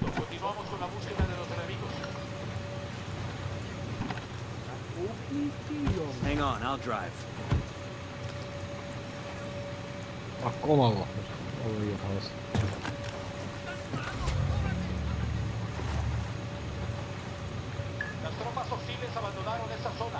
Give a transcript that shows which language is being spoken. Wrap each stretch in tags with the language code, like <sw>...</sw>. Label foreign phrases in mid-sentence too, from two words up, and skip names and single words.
<es>Continuamos con la búsqueda de los enemigos.</es> <en>Hang on, I'll drive.</en> <nl>Ach, kom maar op. Oh, hier vast.</nl> <es>Las tropas hostiles abandonaron esa zona.</es>